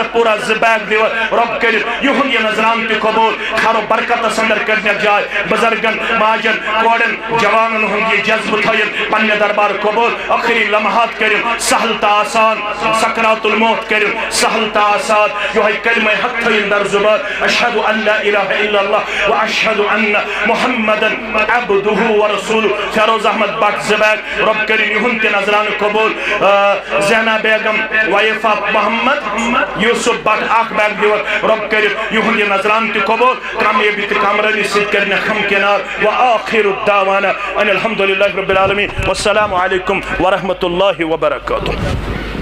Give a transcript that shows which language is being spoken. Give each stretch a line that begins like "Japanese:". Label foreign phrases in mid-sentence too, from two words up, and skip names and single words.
Kashmiri: پورہ 2 بیگ دِوان رب کٔرِن یِہُنٛد یہِ نظران تہِ قبول خیر و برکتس اندر کٔرنِکھ جاے بزرگن ماجن کورٮ۪ن جوانن ہُنٛد یہِ جذبہٕ تھٲیِن پننہِ دربار قبول ٲخری لمحات کٔرِن سہل تہٕ آسان
Arabic: سکرات الموت
Kashmiri: کٔرِن سہل تہٕ آسان یِہوٚے کلمہ حق تھٲیِن در زُبان
Arabic: اشہد ان لا الہ الا اللہ و اشہد ان محمدن عبدہ و رسولہ
Kashmiri: فیروز احمد بٹ 2 بیگ رب کٔرِن یِہُنٛد تہِ نظرانہٕ قبول زینہ بیگم وایفہ محمد یوسف بٹ 1 بیگ دِوان رب کٔرِن یِہُنٛد یہِ نظرانہٕ تہِ قبول کامیٲبی تہٕ کامرٲنی سۭتۍ کٔرنِکھ ہمکنار
Arabic: وآخر الدعوانا ان الحمد للہ رب العالمین والسلام علیکم ورحمۃ اللہ وبرکاتہ.